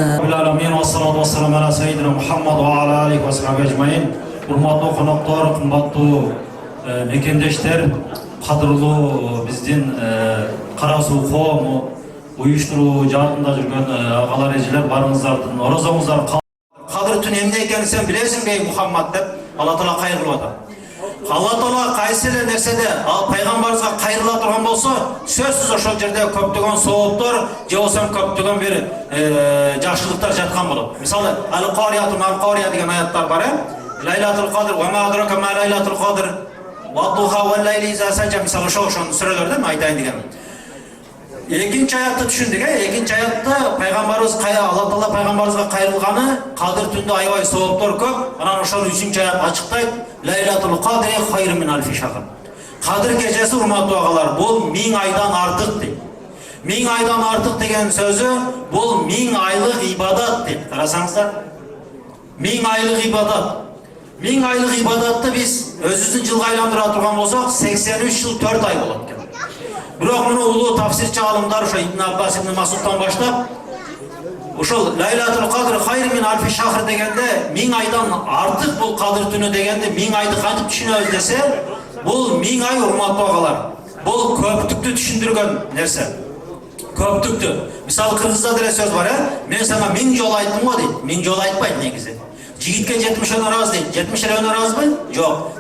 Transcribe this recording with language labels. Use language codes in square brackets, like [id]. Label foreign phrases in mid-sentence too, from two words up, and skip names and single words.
[ky] Урматтуу коноктор, кымбаттуу мекендештер, кадырлуу биздин Кара Суу коому, уюштуруу жаатында жүргөн агалар, эжелер, барыңыздардын орозоңуздар кадыр түн эмне экенин сен билесиңби ey Мухаммад деп Алла Таала кайрылып атат. Алла Таала кайсы эле нерседе ал пайгамбарыбызга кайрыла турган болсо, сөзсүз ошол жерде көптөгөн сооптор же болсо көптөгөн бир жакшылыктар жаткан болот. Мисалы, Ал-Кария деген аяттар бар, Лайлатул Кадр, [ar] وما أدراك ما ليلة القدر، والضحى والليل إذا سجى, [ky] мисалы ошол сүрөлөрдөн айтайын деген. Экинчи аятты түшүндүк, экинчи аятта пайгамбарыбыз Алла Таала пайгамбарыбызга кайрылганы, кадыр түндө аябай сооптор көп. Анан ошол 3-чү аят ачыктайт, [ar] ليلة القدر خير من ألف شهر. [ky] Кадыр кечеси, урматтуу агалар, бул 1000 айдан артык дейт. 1000 айдан артык деген сөзү бул 1000 айлык ибадат дейт. Карасаңыздар, 1000 айлык ибадат. 1000 айлык ибадатты биз өзүбүздүн жылга айландыра турган болсок, 83 жыл 4 ай болот экен. Бирок муну улуу тафсирчи алымдар ошо Ибн Аббас, Ибн Масудтан баштап, ошол [ar] ليلة القدر خير من ألف شهر [ky] дегенде 1000 айдан артык бул кадыр түнү дегенде 1000 айды кантип түшүнөбүз десе, бул 1000 ай, урматтуу агалар, бул көптүктү түшүндүргөн нерсе. Көптүктү. Мисалы кыргызда деле сөз бар, мен сага 1000 жолу айттым го дейт. 1000 жолу айтпайт негизи. Жигитке 70 өнөр аз дейт. 70 эле өнөр азбы? Жок.